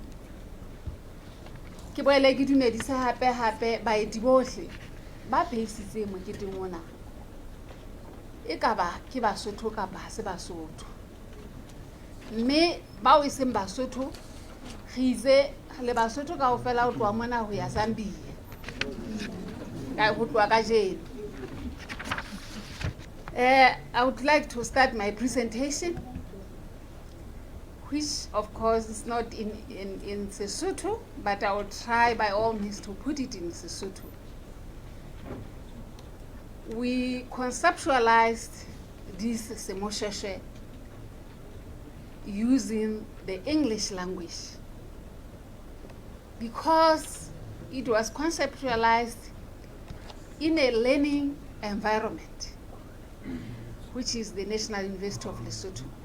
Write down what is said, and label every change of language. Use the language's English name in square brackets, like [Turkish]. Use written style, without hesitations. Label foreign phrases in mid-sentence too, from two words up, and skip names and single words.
[Southern Sotho] Ke boele ke dumedisa hape baeti bohle ba phehisitseng moketeng ona, e ka ba ke Basotho kapa ha se Basotho, mme bao e seng Basotho re itse le Basotho kaofela ho tloha mona ho ya Zambia ho tloha kajeno. [English] I would like to start my presentation, which of course is not in Sesotho, but I will try by all means to put it in Sesotho. We conceptualized this Moshoeshoe using the English language because it was conceptualized in a learning environment, which is the National University of Lesotho.